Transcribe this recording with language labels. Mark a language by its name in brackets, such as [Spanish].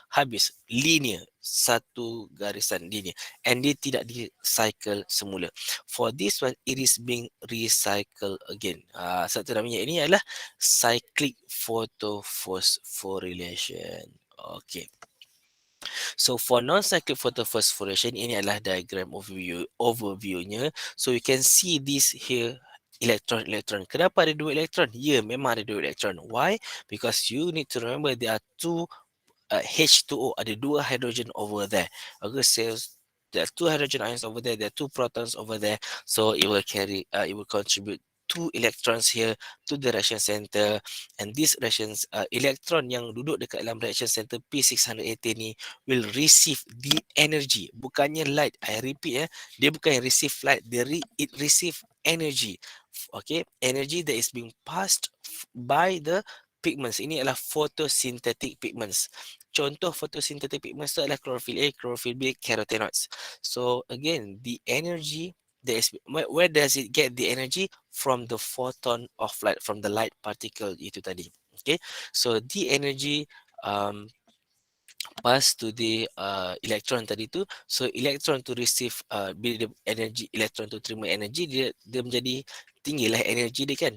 [Malay] Habis linear, satu garisan linear, and dia tidak di-cycle semula. [English] For this one, it is being recycled again. [Malay] Satu namanya ini adalah cyclic photophosphorylation. Okay. [English] So for [Malay] non-cyclic photophosphorylation, ini adalah diagram overviewnya. [English] So you can see this here, electron. [Malay] Kenapa ada dua elektron? Ya, memang ada dua elektron. Why? [English] Because you need to remember there are two H2O, [Malay] ada dua hydrogen [English] over there. Okay, so there are two hydrogen ions over there, there are two protons over there. So it will contribute two electrons here to the reaction center, and these reactions electron [Malay] yang duduk dekat dalam [English] reaction center P618 ni will receive the energy, [Malay] bukannya [English] light. I repeat, [Malay] dia bukan [English] receive light, it receive energy. Okay, energy that is being passed by the pigments. [Malay] Ini adalah photosynthetic pigments. Contoh photosynthetic pigments itu adalah chlorophyll A, chlorophyll B, carotenoids. [English] So again, the energy, where does it get the energy? From the photon of light, from the light particle [Malay] itu tadi. [English] Okay, so the energy pass to the electron [Malay] tadi tu. So electron to receive bila dia energy, electron tu terima energy, dia menjadi tinggilah energy dia kan.